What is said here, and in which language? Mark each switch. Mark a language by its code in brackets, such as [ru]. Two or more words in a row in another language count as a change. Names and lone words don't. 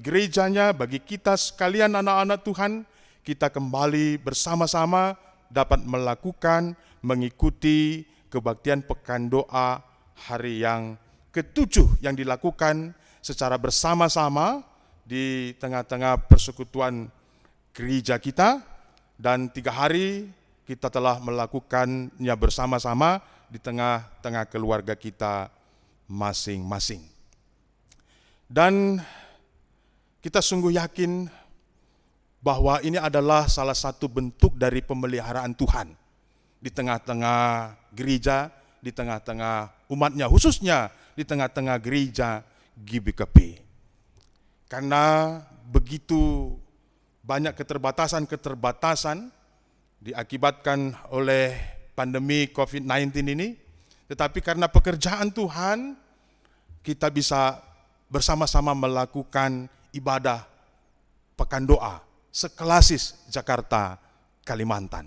[id] gerejanya, bagi kita sekalian anak-anak Tuhan, kita kembali bersama-sama dapat melakukan, mengikuti kebaktian pekan doa hari yang ke-7 yang dilakukan secara bersama-sama di tengah-tengah persekutuan gereja kita, dan 3 hari kita telah melakukannya bersama-sama di tengah-tengah keluarga kita masing-masing. Dan kita sungguh yakin bahwa ini adalah salah satu bentuk dari pemeliharaan Tuhan di tengah-tengah gereja, di tengah-tengah umatnya, khususnya di tengah-tengah gereja GBKP. Karena begitu banyak keterbatasan-keterbatasan diakibatkan oleh pandemi COVID-19 ini, tetapi karena pekerjaan Tuhan, kita bisa bersama-sama melakukan ibadah pekan doa seklasis Jakarta, Kalimantan.